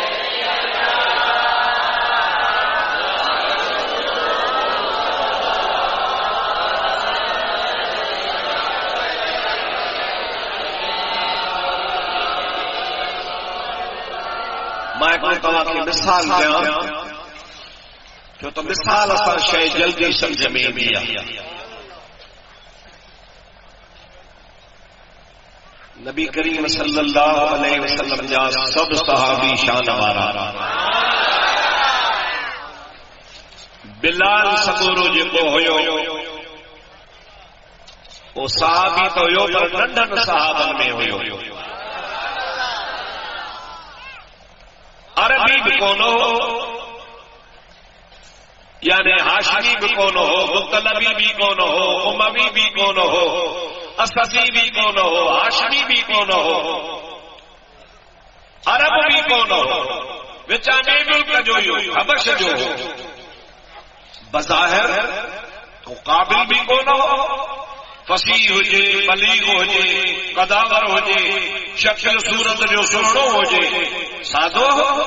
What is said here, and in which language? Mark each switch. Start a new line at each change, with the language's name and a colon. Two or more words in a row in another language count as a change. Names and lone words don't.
Sindhi: میں کو تمہاں کی مثال دیا جو تو مثال اثر شے جلدی سمجھ میں بھی آیا نبی کریم
Arabic: صلی اللہ علیہ وسلم
Sindhi: جا سب صحابی شان وارا بلال سگورو جيڪو هيو وہ صحابی تو هيو پر ننڍن صحابن میں هيو عربی بھی کون ہو یعنی ہاشمی بھی کون ہو مطلبی بھی کون ہو اموی بھی کون ہو اسدی بھی کون ہو ہاشمی بھی کون ہو عرب بھی کون ہو وچانے ملک جو حبش جو بظاہر تو قابل بھی کون ہو فصیح ہوجے بلیغ ہوجے قداور ہوجے شکل صورت جو سنو ہوجے سادو ہو